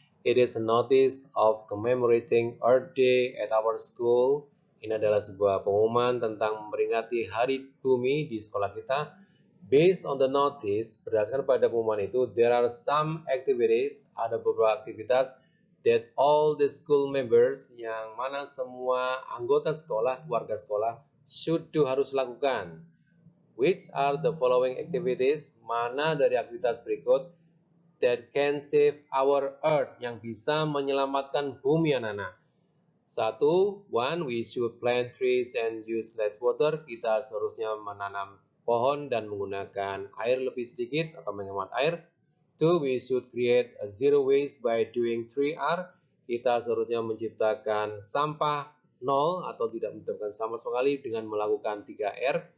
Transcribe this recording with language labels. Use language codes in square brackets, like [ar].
[en] It is a notice of commemorating Earth Day at our school. [id] Ini adalah sebuah pengumuman tentang memperingati Hari Bumi di sekolah kita. [en] Based on the notice, [id] berdasarkan pada pengumuman itu, [en] there are some activities, [id] ada beberapa aktivitas [en] that all the school members, [id] yang mana semua anggota sekolah, warga sekolah, [en] should do, [id] harus lakukan. [en] Which are the following activities? [id] Mana dari aktivitas berikut [en] that can save our earth, [id] yang bisa menyelamatkan bumi anak-anak? [en] Satu, we should plant trees and use less water. [id] Kita seharusnya menanam pohon dan menggunakan air lebih sedikit atau menghemat air. [en] Two, we should create a zero waste by doing 3R. [id] Kita seharusnya menciptakan sampah nol atau tidak menciptakan sampah sekali dengan melakukan 3R.